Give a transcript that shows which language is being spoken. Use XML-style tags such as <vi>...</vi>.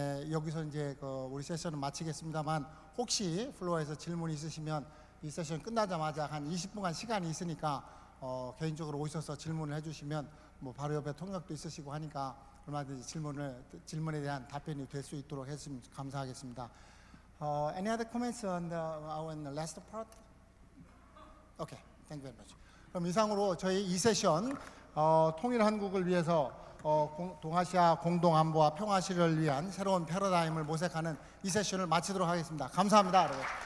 <ko>여기서 이제 우리 세션을 마치겠습니다만 혹시 플로어에서 질문이 있으시면 이 세션 끝나자마자 한 20분간 시간이 있으니까 개인적으로 오셔서 질문을 해주시면 바로 옆에 통역도 있으시고 하니까 얼마든지 질문에 대한 답변이 될 수 있도록 했으면 감사하겠습니다.</ko> <en>Any other comments on our last part? Okay, thank you very much.</en> <ko>그럼 이상으로 저희 이 세션 통일 한국을 위해서 동아시아 공동 안보와 평화 실현을 위한 새로운 패러다임을 모색하는 이 세션을 마치도록 하겠습니다. 감사합니다, 여러분.</ko>